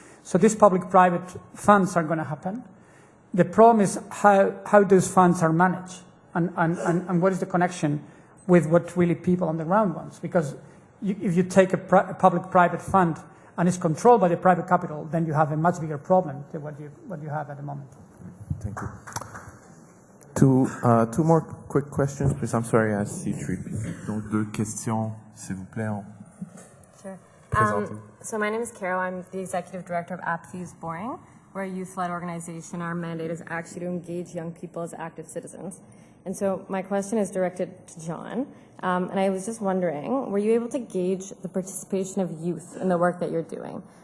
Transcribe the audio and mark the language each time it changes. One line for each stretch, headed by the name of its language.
English: So these public-private funds are going to happen. The problem is how those funds are managed and what is the connection with what really people on the ground want. Because if you take a public-private fund and it's controlled by the private capital, then you have a much bigger problem than what you have at the moment. Thank you. Two more quick questions, please. I'm sorry, I see three people.
French: Donc, deux questions, s'il vous plaît.
English: Sure. So my name is Carol. I'm the executive director of Apathy is Boring. We're a youth-led organization. Our mandate is actually to engage young people as active citizens. And so my question is directed to John. And I was just wondering, were you able to gauge the participation of youth in the work that you're doing?